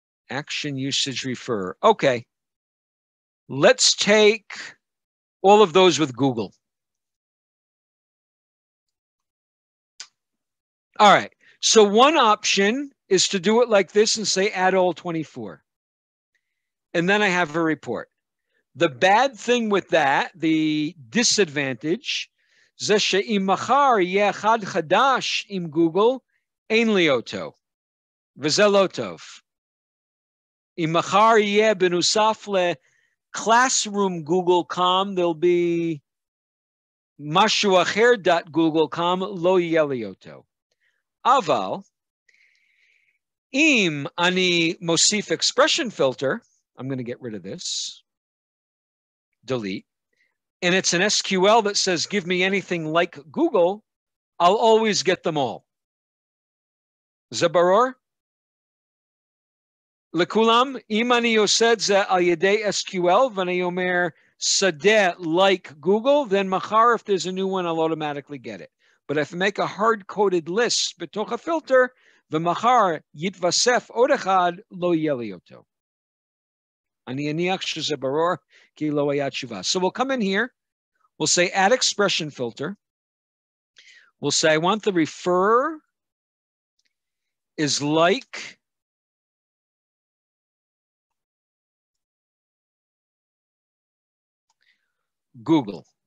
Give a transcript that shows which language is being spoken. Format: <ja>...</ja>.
<en>Action usage refer. Okay. Let's take all of those with Google. All right. So one option is to do it like this and say add all 24. And then I have a report. The bad thing with that, the disadvantage,</en> <he>זה שאם מחר יהיה אחד חדש עם גוגל, אין לי אותו. וזה לא טוב. אם מחר יהיה בנוסף ל-classroom Google.com,</he> <en>there'll be</en> <he>משהו אחר .google.com, לא יהיה לי אותו. אבל, אם אני מוסיף</he> <en>expression filter, I'm going to get rid of this, delete, and it's an SQL that says, give me anything like Google, I'll always get them all.</en> <he>זה ברור? לכולם, אם אני עושה את זה על ידי SQL, ואני אומר, שדה like Google,</he> <en>then</en> <he>מחר,</he> <en>if there's a new one, I'll automatically get it. But if I make a hard-coded list</en> <he>בתוך הפילטר, ומחר יתווסף עוד אחד, לא יהיה לי אותו. אני אניח שזה ברור, כי לא היה תשובה.</he> <en>So we'll come in here, we'll say add expression filter. We'll say I want the refer is like Google.</en>